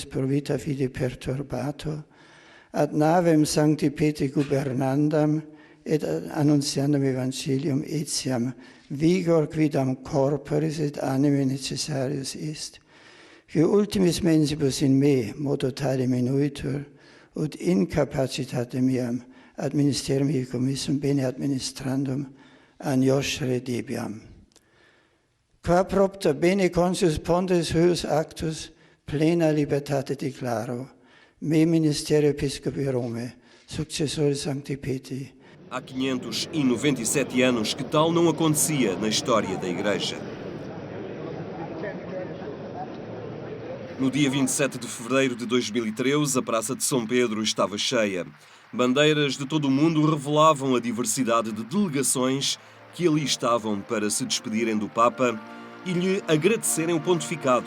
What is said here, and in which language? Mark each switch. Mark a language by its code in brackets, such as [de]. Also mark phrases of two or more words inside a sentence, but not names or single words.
[la] pro vita fide perturbato, ad navem sancti Petri gubernandam et annunciandam evangelium etiam vigor quidam corporis et anime necessarius est, que ultimis mensibus in me modo tale minuitur, ut incapacitate meam ad ministerium commissum bene administrandum agnoscere debiam. Qua propter bene conscius ponderis huius actus plena libertate declaro, me ministerio episcopi Rome, successore Sancti Petri. [pt] Há 597 anos que tal não acontecia na história da Igreja. No dia 27 de fevereiro de 2013, a Praça de São Pedro estava cheia. Bandeiras de todo o mundo revelavam a diversidade de delegações que ali estavam para se despedirem do Papa e lhe agradecerem o pontificado.